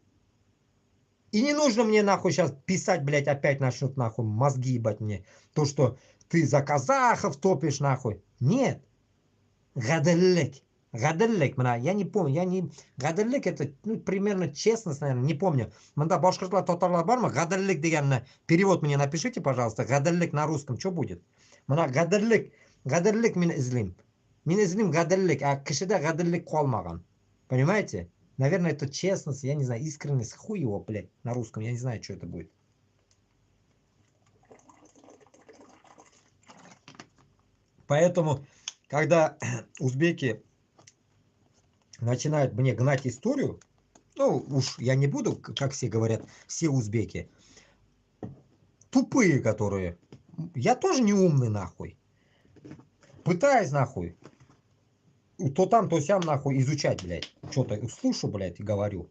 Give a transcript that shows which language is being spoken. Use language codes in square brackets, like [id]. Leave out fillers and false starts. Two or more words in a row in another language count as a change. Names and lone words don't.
[ru] И не нужно мне, нахуй, сейчас писать, блядь, опять насчет, нахуй, мозги ебать мне. То, что ты за казахов топишь, нахуй. Нет. Гаделлек. Гаделлек, я не помню, Гаделлек это, ну, примерно честность, наверное, не помню. [tt] Мында башкиртлар, татарлар бармы? Гаделлек дегенне [ru] перевод мне напишите, пожалуйста. Гаделлек на русском, что будет? [tt] Мына гаделлек мен излим. Мен излим гаделлек, а кишиде гаделлек калмаган. [ru] Понимаете? Наверное, это честность, я не знаю, искренность, хуй его, блядь, на русском, я не знаю, что это будет. Поэтому, когда узбеки начинают мне гнать историю, ну, уж я не буду, как все говорят, все узбеки, тупые, которые, я тоже не умный, нахуй, пытаюсь, нахуй, то там, то сям, нахуй, изучать, блядь, что-то слушаю, блядь, и говорю.